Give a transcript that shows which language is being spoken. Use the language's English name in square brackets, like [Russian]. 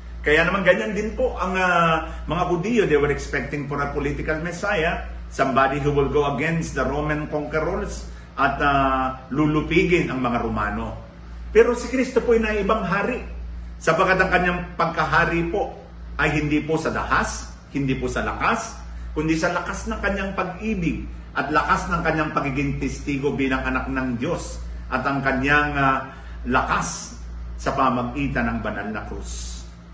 [Filipino] Kaya naman ganyan din po ang mga Hudiyo. [English] They were expecting for a political Messiah, somebody who will go against the Roman conquerors [Filipino] at lulupigin ang mga Romano. Pero si Kristo po ay naibang hari. Sapagkat ang kanyang pagkahari po ay hindi po sa dahas, hindi po sa lakas, kundi sa lakas ng kanyang pag-ibig at lakas ng kanyang pagiging testigo bilang anak ng Diyos at ang kanyang lakas sa pamagitan ng banal na krus.